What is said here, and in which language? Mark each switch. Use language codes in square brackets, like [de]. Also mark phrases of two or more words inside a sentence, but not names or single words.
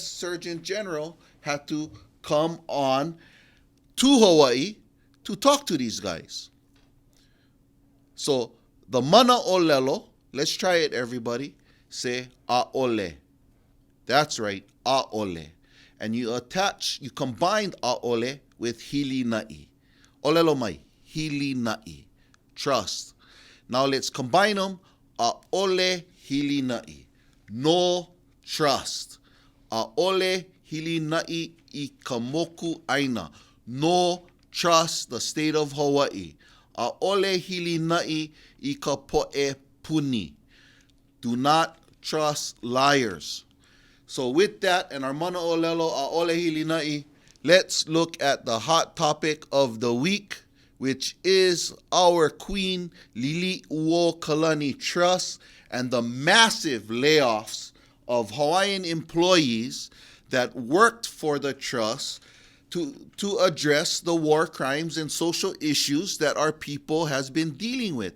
[en] Surgeon General had to come on to Hawaii to talk to these guys. So the [haw] mana olelo, [en] let's try it everybody, say a'ole. That's right, a'ole. And you combine a'ole with hilina'i. [haw] Olelo mai, hilina'i, [en] trust. Now let's combine them, [haw] a'ole hilina'i, [en] no trust. [haw] A'ole hilina'i I kamoku aina, [en] no trust the state of Hawaii. [haw] A'ole hilina'i I ka po'e puni, [en] do not trust liars. So with that and our [haw] mana olelo a'ole hilina'i, [en] let's look at the hot topic of the week, which is our Queen Lili'uokalani Trust and the massive layoffs of Hawaiian employees that worked for the trust to address the war crimes and social issues that our people has been dealing with.